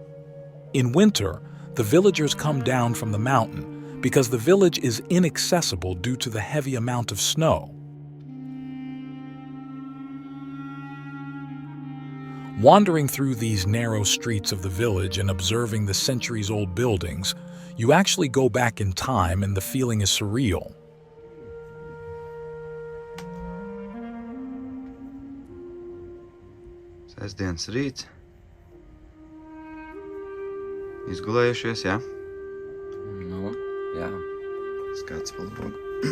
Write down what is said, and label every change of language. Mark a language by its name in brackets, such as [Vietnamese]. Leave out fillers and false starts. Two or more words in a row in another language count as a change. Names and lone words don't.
[English] In winter, the villagers come down from the mountain because the village is inaccessible due to the heavy amount of snow. Wandering through these narrow streets of the village and observing the centuries-old buildings, you actually go back in time and the feeling is surreal. [Latvian] Sestdienas rīts. Izgulējušies, jā? Nu, jā. Skats pa logu.